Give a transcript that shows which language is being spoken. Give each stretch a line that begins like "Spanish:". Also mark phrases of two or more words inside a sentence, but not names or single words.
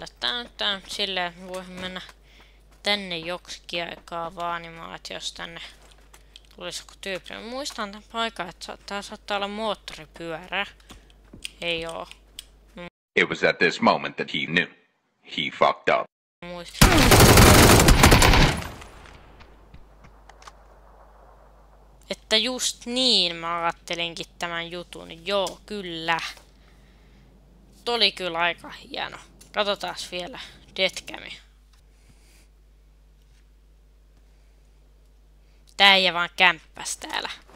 Finnish: Tää on nyt silleen, että voisin mennä tänne joksikin aikaa vaanimaan, että jos tänne tulisi joku tyyppi. Mä muistan tämän paikan, että tää saattaa olla moottoripyörä. Ei oo.
English: It was at this moment that he knew. He fucked up.
Finnish: Että just niin mä ajattelinkin tämän jutun. Joo, kyllä. Oli kyllä aika hieno. Katsotaas vielä Deathcami. Tää ei vaan kämppäs täällä.